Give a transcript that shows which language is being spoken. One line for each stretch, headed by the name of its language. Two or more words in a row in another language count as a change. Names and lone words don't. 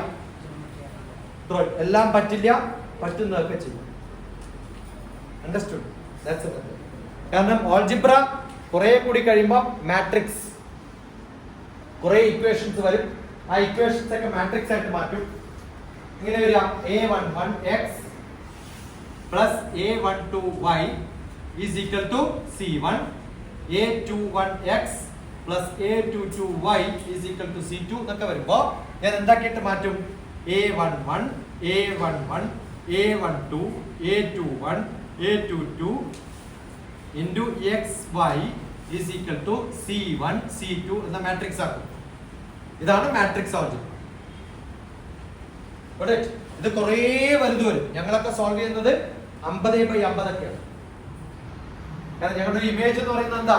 Malayalam: എല്ലാം പറ്റില്ല, പറ്റുന്നതൊക്കെ ചെയ്യും.
English: Understood? That's it.
Malayalam: കാരണം ആൾജിബ്ര കുറെ കൂടി കഴിയുമ്പോൾ മാട്രിക്സ്, കുറെ ഇക്വേഷൻസ് വരും. ആ ഇക്വേഷൻസ് ഒക്കെ മാട്രിക്സ് ആയിട്ട് മാറ്റും. ഇങ്ങനെ വരിക: a11x + a12y = c1, a21x + a22y = c2 എന്നൊക്കെ വരുമ്പോ ഞാൻ എന്താക്കിയിട്ട് മാറ്റും? a11 a11 a12 a21 a22 into xy = c1 c2 എന്ന മാട്രിക്സ് ആക്കും. ഇതാണ്
English: matrix algebra.
Malayalam: ഇത് കുറേ വലുത് വരും. ഞങ്ങളൊക്കെ സോൾവ് ചെയ്യുന്നത് 50/50 ഒക്കെയാണ്. കാരണം ഞങ്ങളുടെ ഒരു ഇമേജ് എന്ന് പറയുന്നത് എന്താ?